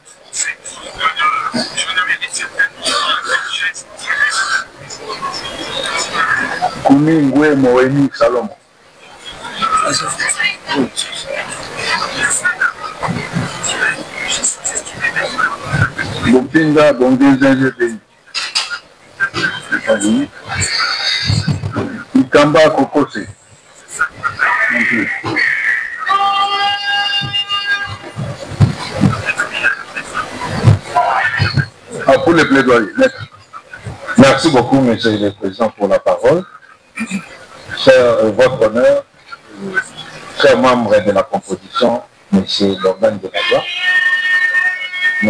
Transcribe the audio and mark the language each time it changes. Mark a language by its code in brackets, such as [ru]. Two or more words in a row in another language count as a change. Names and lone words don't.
[fr] Kumi Ngwe Moeni Salomo. Bopinda Bongé Pays. Ikamba Kokose. Pour les plaidoyers. Merci beaucoup, Monsieur le Président, pour la parole. Cher votre honneur, chers membres de la composition, Monsieur l'organe de la loi, nous